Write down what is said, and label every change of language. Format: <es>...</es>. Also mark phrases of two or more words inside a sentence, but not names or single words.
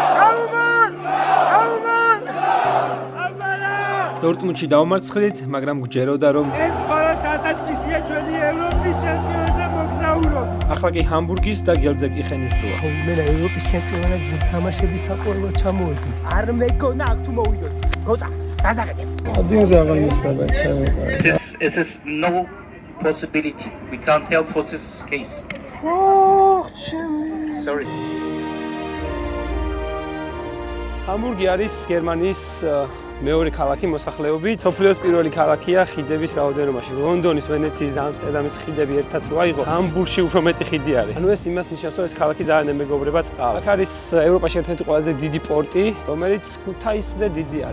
<ka>დორტმუნდში დავმარცხდით, მაგრამ გჯეროდა რომ ეს მხოლოდ დასაწყისია ჩვენი ევროპის ჩემპიონატზე მოგზაურობ. ახლა კი ჰამბურგის და გელზეკი ხენის დროა. მე ევროპის ჩემპიონატზე თამაშების საყურებლად ჩამოვედი. არ მეკონა აქ თუ მოვიდოდი. გოწა, დაზაგეთებ. ადინზე აღარ მისწრება ჩემი.</ka> <en>This is no possibility. We can't help for this case. Sorry.</en> <ka>ჰამბურგი არის გერმანიის მეორე ქალაქი მოსახლეობით. სოფლიოს პირველი ქალაქია ხიდების რაოდენობაში. ლონდონის, ვენეციის და ამსტერდამის ხიდები ერთად რო აიღო, ჰამბურგში უფრო მეტი ხიდი არის. ანუ ეს იმას ნიშნავს, რომ ეს ქალაქი ძალიან ემეგობრება წყალს. აქ არის ევროპაში ერთ-ერთი ყველაზე დიდი პორტი, რომელიც ქუთაისზე დიდი არის.</ka>